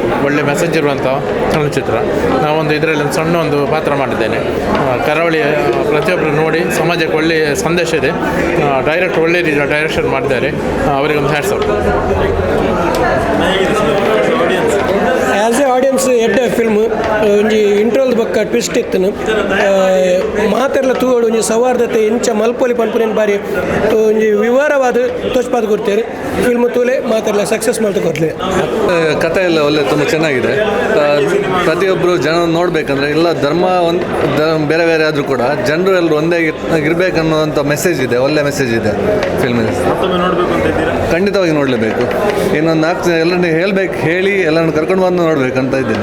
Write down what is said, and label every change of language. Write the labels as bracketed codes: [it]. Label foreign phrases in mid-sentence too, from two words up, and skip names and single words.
[kn] ಒಳ್ಳೆ ಮೆಸೇಜ್ ಇರುವಂಥ ಚಲನಚಿತ್ರ. ನಾವೊಂದು ಇದರಲ್ಲಿ ಒಂದು ಸಣ್ಣ ಒಂದು ಪಾತ್ರ ಮಾಡಿದ್ದೇನೆ. ಕರಾವಳಿಯ ಪ್ರತಿಯೊಬ್ಬರು ನೋಡಿ, ಸಮಾಜಕ್ಕೆ ಒಳ್ಳೆಯ ಸಂದೇಶ ಇದೆ. ಡೈರೆಕ್ಟ್ ಒಳ್ಳೆ ರೀತಿಯ ಡೈರೆಕ್ಷನ್ ಮಾಡಿದ್ದಾರೆ. ಅವರಿಗೊಂದು [en] hats off. [kn] ಹೇಗಿದೆ ಸರ್? ಆಡಿಯನ್ಸ್ [en] as a audience [tcy] ಎಡ್ಡೆ ಫಿಲ್ಮ್ ಒಂಜಿ ಇಂಟ್ರೋಲ್ ಬೊಕ್ಕ ಟ್ವಿಸ್ಟ್ ಇತ್ತನು ಮಾತೆರ್ಲ ತೂವಡು ಒಂಜಿ ಸೌಹಾರ್ದತೆ ಇಂಚ ಮಲ್ಪೊಲಿ ಪನ್ಪುನೇನು ಬಾರಿ ಒಂಜಿ ವಿವರವಾದ ತೋಚ್ಪಾದ ಕೊಡ್ತೇವೆ ಫಿಲ್ಮ್ ತೂಲೆ ಮಾತೆರ್ಲ ಸಕ್ಸಸ್ ಮಾಡ್ತಾ ಕೊಡ್ಲಿ. [kn] ಕಥೆ ಎಲ್ಲ ಒಳ್ಳೆ ತುಂಬ ಚೆನ್ನಾಗಿದೆ. ಪ್ರತಿಯೊಬ್ಬರು ಜನ ನೋಡಬೇಕಂದ್ರೆ ಎಲ್ಲ ಧರ್ಮ ಬೇರೆ ಬೇರೆ ಆದರೂ ಕೂಡ ಜನರು ಎಲ್ಲರೂ ಒಂದೇ ಇರಬೇಕನ್ನುವಂಥ ಮೆಸೇಜ್ ಇದೆ, ಒಳ್ಳೆ ಮೆಸೇಜ್ ಇದೆ ಫಿಲ್ಮಿನ. ಖಂಡಿತವಾಗಿ ನೋಡಲೇಬೇಕು. ಇನ್ನೊಂದು 4 ಎಲ್ಲರನ್ನ ಹೇಳಿ ಎಲ್ಲರನ್ನು ಕರ್ಕೊಂಡು ಬಂದು ನೋಡ್ಬೇಕಂತ ಇದ್ದೀನಿ.